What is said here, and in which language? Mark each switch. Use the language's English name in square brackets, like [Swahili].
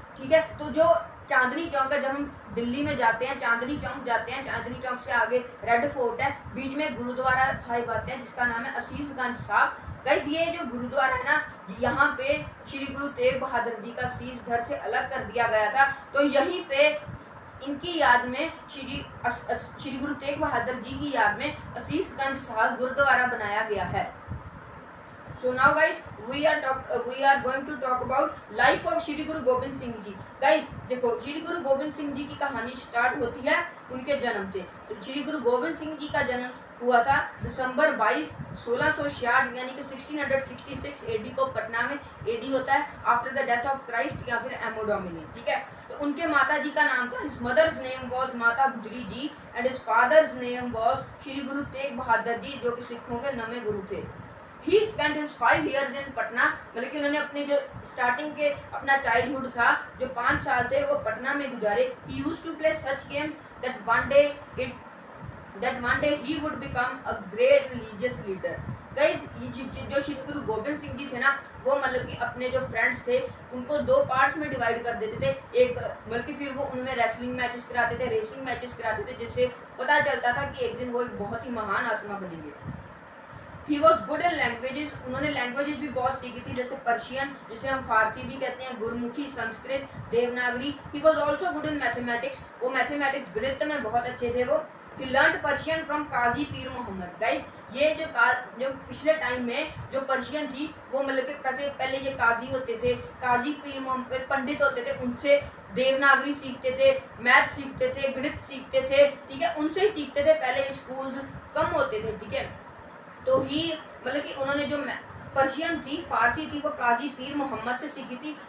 [Hindi] ठीक है, तो जो चांदनी चौक है, जब हम दिल्ली में जाते हैं, चांदनी चौक जाते हैं, चांदनी चौक से आगे रेड फोर्ट है, बीच में गुरुद्वारा साहिब आते हैं जिसका नाम है असीसगंज साहब. गाइस, ये जो गुरुद्वारा है ना, यहाँ पे श्री गुरु तेग बहादुर जी का शीश धड़ से अलग कर दिया गया था. तो यहीं पे इनकी याद में श्री गुरु तेग बहादुर जी की याद में असीसगंज साहब गुरुद्वारा बनाया गया है. [English] So now guys, we are going to talk about life of Shri Guru Gobind Singh ji. [Hindi] Guys देखो, श्री गुरु गोबिंद सिंह जी की कहानी स्टार्ट होती है उनके जन्म से. तो श्री गुरु गोबिंद सिंह जी का जन्म हुआ था दिसंबर 22, 1666 यानी कि 1666 एडी को पटना में. एडी होता है [English] after the death of Christ [Hindi] या फिर एमो डोमिनी. ठीक है, तो उनके माता जी का नाम था, [English] his mother's name was Mata Gujri ji and his father's name was Shri Guru Tegh Bahadur [Hindi] ji, जो कि सिखों के 9वें गुरु थे. [English] He spent his 5 years in [Hindi] Patna, मतलब कि उन्होंने अपने जो स्टार्टिंग के अपना चाइल्डहुड था, जो 5 साल थे, वो पटना में गुजारे. [English] He used to play such games that one day that one day he would become a great religious leader. [Hindi] Guys, ये जो श्री गुरु गोबिंद सिंह जी थे ना, वो मतलब कि अपने जो फ्रेंड्स थे उनको 2 पार्ट्स में डिवाइड कर देते थे। एक बल्कि फिर वो उन्होंने रेसलिंग मैचेस कराते थे, रेसिंग मैचेस कराते थे, जिससे पता चलता था कि एक दिन वो एक बहुत ही महान आत्मा बनेंगे। [English] He was good in languages, [Hindi] उन्होंने लैंग्वेजेस भी बहुत सीखी थी, जैसे पर्शियन, जिसे हम फारसी भी कहते हैं, Gurmukhi, Sanskrit, Devanagari. [English] He was also good in mathematics, [Hindi] वो मैथमेटिक्स गणित में बहुत अच्छे थे वो। [English] He learned Persian from Qazi Pir Mohammad. [Hindi] Guys, ये जो पिछले टाइम में जो पर्शियन थी, वो मतलब कि पहले ये काजी होते थे, काजी पीर मोहम्मद पंडित होते थे, उनसे देवनागरी सीखते थे, मैथ सीखते थे, गणित सीखते थे, ठीक है, उनसे ही सीखते थे। पहले स्कूल्स कम होते थे, ठीक है। तो ही मतलब कि उन्होंने जो पर्शियन थी, फारसी थी, वो काजी पीर मोहम्मद से सीखी थी।